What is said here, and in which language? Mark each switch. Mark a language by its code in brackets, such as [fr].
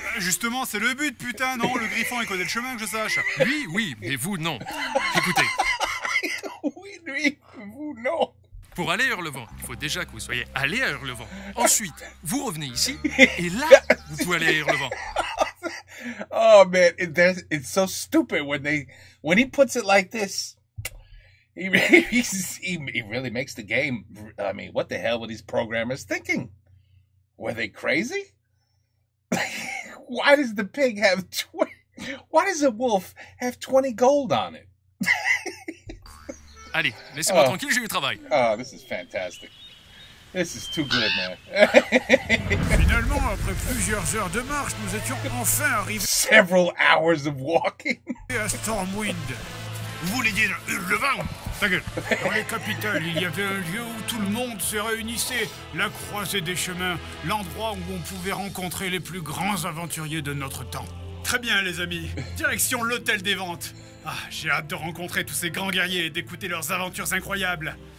[fr] Justement, c'est le but, putain, non? Le griffon, il connaît le chemin, que je sache. Lui, oui, mais vous, non. Écoutez. Oui, lui, vous, non. Pour aller à Hurlevent, il faut déjà que vous soyez allé à Hurlevent. Ensuite, vous revenez ici, et là, vous pouvez aller à Hurlevent. [en] Oh man, it's so stupid when he puts it like this. He really makes the game. I mean, what the hell were these programmers thinking? Were they crazy? Why does the pig have 20? Why does a wolf have 20 gold on it? [fr] Allez, laissez-moi tranquille, j'ai du travail. [en] Oh, this is fantastic. This is too good, man. [fr] Finalement, après plusieurs heures de marche, nous étions enfin arrivés. [en] Several hours of walking. [fr] À Stormwind. Vous voulez dire Hurlevent? Ta gueule. Dans les capitales, il y avait un lieu où tout le monde se réunissait, la croisée des chemins, l'endroit où on pouvait rencontrer les plus grands aventuriers de notre temps. Très bien, les amis. Direction l'hôtel des ventes. Ah, j'ai hâte de rencontrer tous ces grands guerriers et d'écouter leurs aventures incroyables.